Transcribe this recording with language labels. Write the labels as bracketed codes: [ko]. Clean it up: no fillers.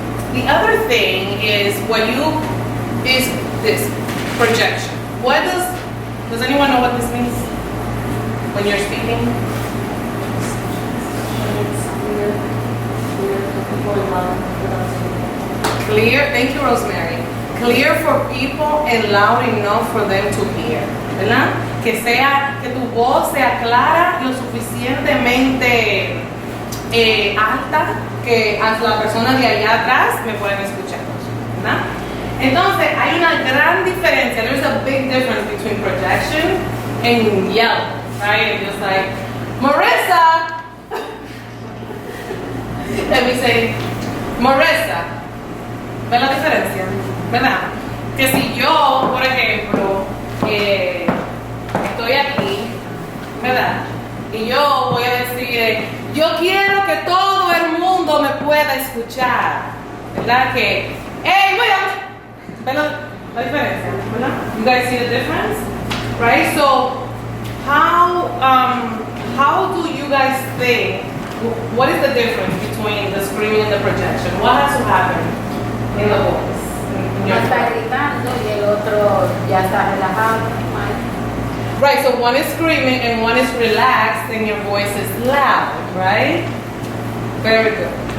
[en] The other thing is this projection. Does anyone know what this means when you're speaking? Clear, thank you, Rosemary. Clear for people and loud enough for them to hear, ¿verdad? [es] Que tu voz sea clara, lo suficientemente alta que a la persona de allá atrás me pueden escuchar, ¿verdad? Entonces hay una gran diferencia. [en] There's a big difference between projection and yell, right? And just like, Marissa. Let me say, [es] Marissa. ¿Ves la diferencia? ¿Verdad? Que si yo, por ejemplo, estoy aquí, ¿verdad? Y yo voy a decir, yo quiero que todo el mundo me pueda escuchar, ¿verdad? Que, hey, ¿ves la diferencia? ¿Verdad? [en] You guys see the difference? Right? So, how do you guys think, what is the difference between the screaming and the projection? What has to happen in the voice? [es] Uno está gritando y el otro ya está relajado. [en] Right, so one is screaming and one is relaxed and your voice is loud, right? Very good.